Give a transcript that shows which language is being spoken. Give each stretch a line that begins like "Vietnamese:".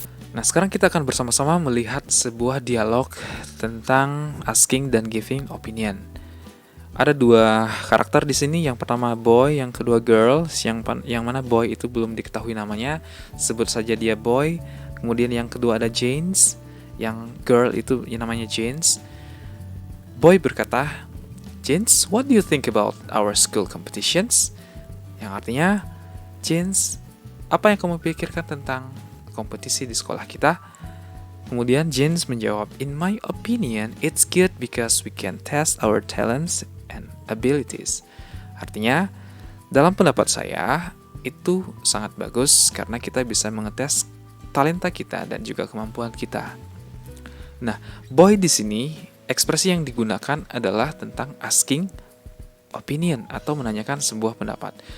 Indonesian: Nah, sekarang kita akan bersama-sama melihat sebuah dialog tentang asking dan giving opinion. Ada dua karakter di sini, yang pertama boy, yang kedua girl. Yang mana boy itu belum diketahui namanya, sebut saja dia boy. Kemudian yang kedua ada James, yang girl itu namanya James. Boy berkata,
English: James, what do you think about our school competitions?
Indonesian: Yang artinya, James, apa yang kamu pikirkan tentang kompetisi di sekolah kita? Kemudian James menjawab,
English: in my opinion, it's good because we can test our talents and abilities.
Indonesian: Artinya, dalam pendapat saya, itu sangat bagus karena kita bisa mengetes talenta kita dan juga kemampuan kita. Nah, boy di sini, ekspresi yang digunakan adalah tentang asking opinion atau menanyakan sebuah pendapat.